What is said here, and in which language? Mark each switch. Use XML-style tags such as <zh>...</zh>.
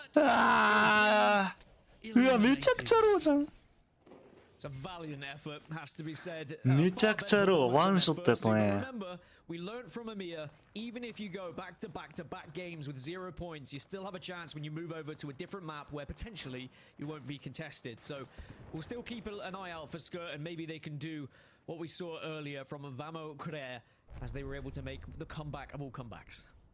<ja>あーうわめちゃくちゃローじゃん</ja> <en>It's a valiant effort, has to be said.</en> <ja>めちゃくちゃローワンショットやったね</ja> <en>Remember, we learned from EMEA, even if you go back to back to back games with 0 points, you still have a chance when you move over to a different map where potentially you won't be contested. So we'll still keep an eye out for Skirt, and maybe they can do what we saw earlier from Vamo Korea as they were able to make the comeback of all comebacks.</en>